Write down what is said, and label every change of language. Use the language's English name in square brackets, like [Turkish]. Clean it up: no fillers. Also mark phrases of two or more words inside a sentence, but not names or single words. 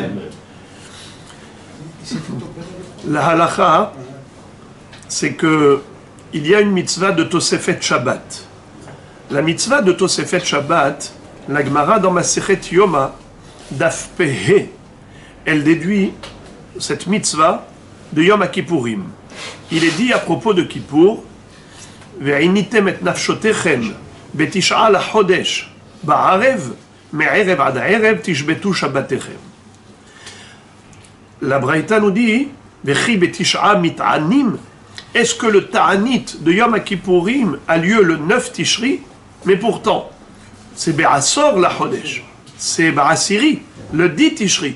[French] La halakha, c'est que il y a une mitzvah de [Hebrew] תוספת שבת. [French] La mitzvah de [Hebrew] תוספת שבת, [French] la Gemara dans [Hebrew] מסכת יומא, דף פ״א, [French] elle déduit cette mitzvah de Yom HaKippurim. Il est dit à propos de Kippour, [Hebrew] ועניתם את נפשותיכם בתשעה לחודש בערב מערב עד הערב תשבתו שבתכם. [French] La Braïta nous dit, [Hebrew] וכי בתשעה מתענין, [French] est-ce que le ta'anit de Yom HaKippurim a lieu le 9 Tishri? Mais pourtant, c'est [Hebrew] בעשור לחודש, [French] c'est Ba'asiri, le 10 Tishri.